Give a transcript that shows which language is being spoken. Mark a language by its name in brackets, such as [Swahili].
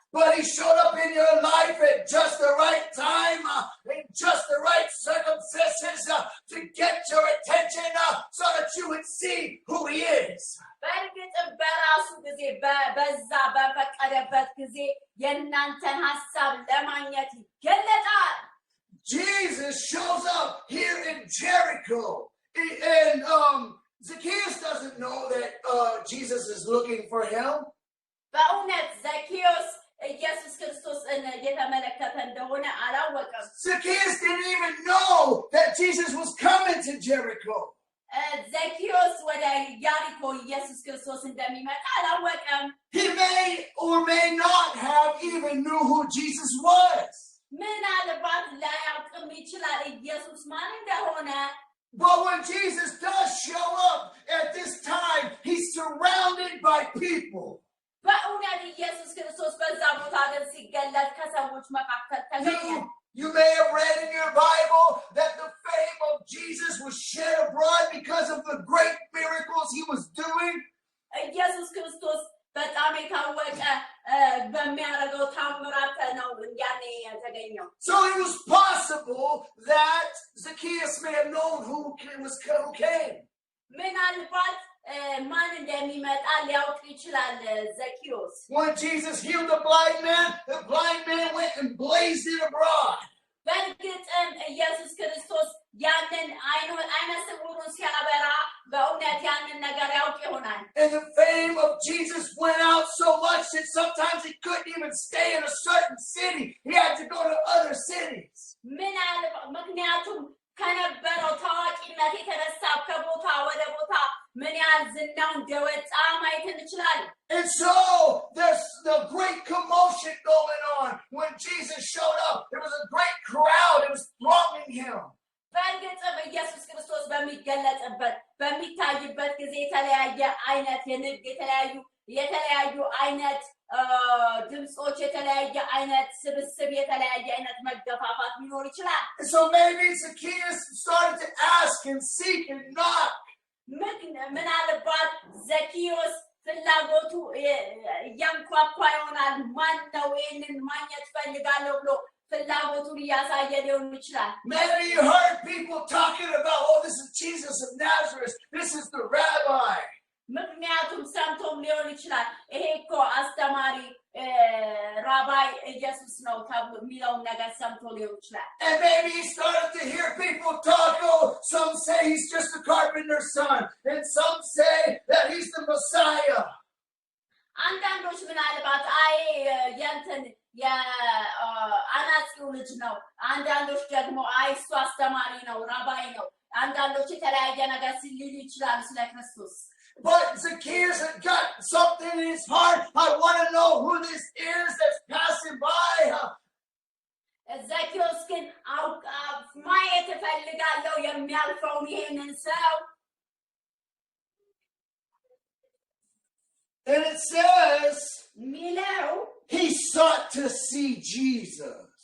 [English] But he showed up in your life at just the right time, in just the right circumstances to get your attention so that you would see who he is. [Amharic] በእርግጥም በራሱ ጊዜ በዛ በፈቀደበት ጊዜ የእናንተን ሀሳብ ለማግኘት ይገለጣል። [English] Jesus shows up here in Jericho. And Zacchaeus doesn't know that Jesus is looking for him. [Amharic] በእውነት ዘኬዎስ ኢየሱስ ክርስቶስን እየተመለከተ እንደሆነ አላወቀም። [English] Zacchaeus didn't even know that Jesus was coming to Jericho. [Amharic] ዘኬዎስ ወደ ያሪኮ ኢየሱስ ክርስቶስ እንደሚመጣ አላወቀም። [English] He may or may not have even knew who Jesus was. [Amharic] ምናልባት ላያውቅም ይችላል ኢየሱስ ማን እንደሆነ። [English] But when Jesus does show up at this time, he's surrounded by people. [Amharic] በእውነት ኢየሱስ ክርስቶስ በዛ ቦታ ግን ሲገለጥ ከሰዎች መካከል ተገኘ። [English] You may have read in your Bible that the fame of Jesus was shed abroad because of the great miracles he was doing. [Amharic] ኢየሱስ ክርስቶስ በጣም የታወቀ በሚያደርገው ታምራት ነው ያኔ የተገኘው። [English] So it was possible that Zacchaeus may have known who came. [Amharic] ምናልባት ማን እንደሚመጣ ሊያውቅ ይችላል ዘኪዮስ። [English] When Jesus healed the blind man went and blazed it abroad. [Amharic] በእርግጥም ኢየሱስ ክርስቶስ ያንን አይነ ስውሩን ሲያበራ በእውነት ያንን ነገር ያውቅ ይሆናል። [English] And the fame of Jesus went out so much that sometimes he couldn't even stay in a certain city. He had to go to other cities. [Amharic] ምክንያቱም ከነበረው ታዋቂነት የተነሳ ከቦታ ወደ ቦታ ምን ያህል ዝናው እንደወጣ ማየት እንችላለን። [English] And so there's the great commotion going on when Jesus showed up. There was a great crowd that was thronging him. [Amharic] በእርግጥም ኢየሱስ ክርስቶስ በሚገለጽበት በሚታይበት ጊዜ የተለያየ አይነት የንግድ የተለያዩ አይነት ድምጾች የተለያየ አይነት ስብስብ የተለያየ አይነት መገፋፋት ሊኖር ይችላል። [English] So maybe Zacchaeus started to ask and seek and knock. [Amharic] ምናልባት ዘኪዮስ ፍላጎቱ ያንኳኳ ይሆናል። ማን ነው ይህንን ማግኘት ፈልጋለሁ ብሎ ፍላጎቱን እያሳየ ሊሆን ይችላል። [English] Maybe you heard people talking about, oh, this is Jesus of Nazareth. This is the rabbi. [Amharic] ምክንያቱም ሰምቶም ሊሆን ይችላል ይሄ እኮ አስተማሪ ራባይ ኢየሱስ ነው ተብሎ የሚለውን ነገር ሰምቶ ሊሆን ይችላል። [English] And maybe he started to hear people talk, oh, some say he's just a carpenter's son, and some say that he's the Messiah. [Amharic] አንዳንዶች ምናልባት ያንተን የአናጺው ልጅ ነው፣ አንዳንዶች ደግሞ እሱ አስተማሪ ነው ራባይ ነው፣ አንዳንዶች የተለያየ ነገር ሲሉ ይችላል ስለ ክርስቶስ። [English] But Zacchaeus had got something in his heart. I want to know who this is that's passing by. [Amharic] Zacchaeus ግን ማየት እፈልጋለሁ የሚያልፈውን ይሄንን ሰው። [English] And it says [Amharic] ሚለው [English] he sought to see Jesus.